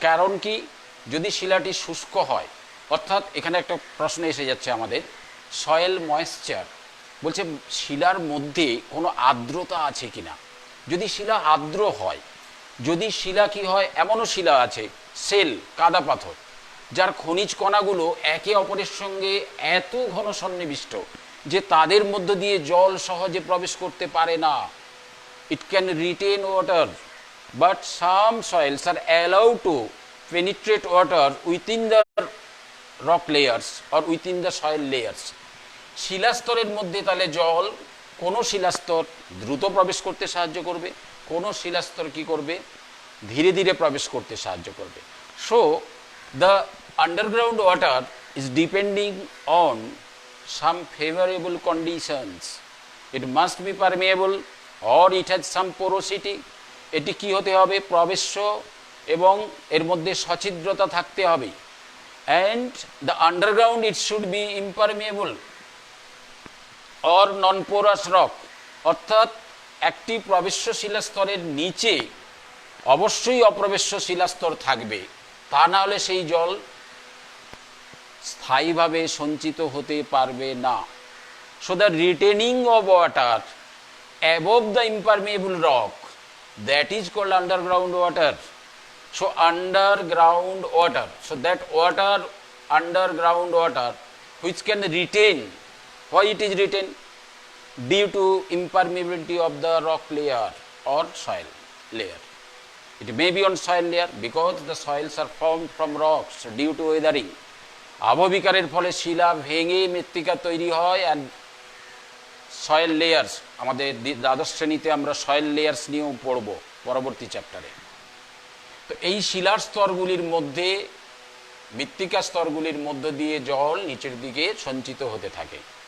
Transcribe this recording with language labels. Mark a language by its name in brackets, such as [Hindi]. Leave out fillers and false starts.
[Bangla] কারণ কি, যদি শিলাটি শুষ্ক হয়, অর্থাৎ এখানে একটা প্রশ্ন এসে যাচ্ছে আমাদের, সয়েল ময়েশ্চার, বলছে শিলার মধ্যে কোনো আর্দ্রতা আছে কিনা। যদি শিলা আর্দ্র হয়, যদি শিলা কি হয়, এমনও শিলা আছে সেল কাদা পাথর, যার খনিজ কণাগুলো একে অপরের সঙ্গে এত ঘন সন্নিবিষ্ট যে তাদের মধ্য দিয়ে জল সহজে প্রবেশ করতে পারে না। [English] It can retain water, but some soils are allowed to penetrate water within the rock layers or within the soil layers. [Bangla] শিলাস্তরের মধ্যে তাহলে জল, কোন শিলাস্তর দ্রুত প্রবেশ করতে সাহায্য করবে, কোন শিলাস্তর কি করবে, ধীরে ধীরে প্রবেশ করতে সাহায্য করবে। [English] So the underground water is depending on some favorable conditions. It must be permeable or it has some porosity. [Bangla] এটি কি হতে হবে, প্রবেশ্য এবং এর মধ্যে সছিদ্রতা থাকতে হবে। [English] and the underground it should be impermeable or non porous rock, [Bangla] অর্থাৎ একটি প্রবেশ্য শিলাস্তরের নিচে অবশ্যই অপ্রবেশ্য শিলাস্তর থাকবে, তা না হলে সেই জল স্থায়ীভাবে সঞ্চিত হতে পারবে না। [English] So the retaining of water above the impermeable rock, that is called underground water. So underground water, so that water, underground water which can retain, why it is retained, due to impermeability of the rock layer or soil layer. It may be on soil layer because the soils are formed from rocks due to weathering. [Bangla] আবহবিকারের ফলে শিলা ভেঙে মৃত্তিকা তৈরি হয়, and soil layers, আমাদের দ্বাদশ শ্রেণীতে আমরা soil layers নিয়েও পড়ব পরবর্তী চ্যাপ্টারে। তো এই শিলার স্তরগুলির মধ্যে, মৃত্তিকা স্তরগুলির মধ্য দিয়ে জল নিচের দিকে সঞ্চিত হতে থাকে।